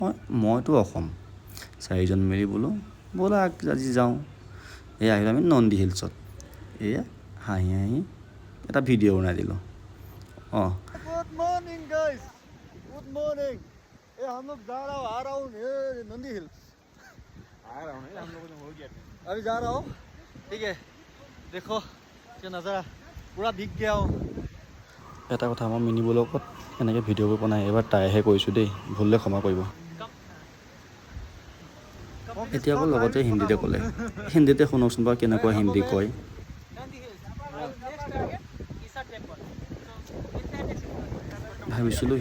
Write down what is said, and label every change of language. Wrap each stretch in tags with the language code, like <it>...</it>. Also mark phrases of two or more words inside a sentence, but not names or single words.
<as>মইতো অসম 4জন মিলি বোলো ব'লা আজি যাওঁ এই আহিলোঁ আমি নন্দী হিলছত এয়া হাঁহি হাঁহি এটা ভিডিঅ' বনাই দিলোঁ অঁ</as> <en>good morning guys good morning</en> <hi>ये हम लोग आ रहा हूँ ये नंदी हिल्स आ रहा हूँ हम लोगों ने हो गया अभी जा रहा हूँ ठीक है देखो क्या नज़ारा पूरा भीग गया हूँ</hi> <as>এটা কথা মই</as> <en>mini vlog</en> <as>এনেকৈ ভিডিঅ'বোৰ বনাই এবাৰ ট্ৰাইহে কৰিছোঁ দেই ভুললে ক্ষমা কৰিব এতিয়া আকৌ লগতে হিন্দীতে ক'লে হিন্দীতে শুনকচোন বাৰু কেনেকুৱা হিন্দী কয় ভাবিছিলোঁ</as>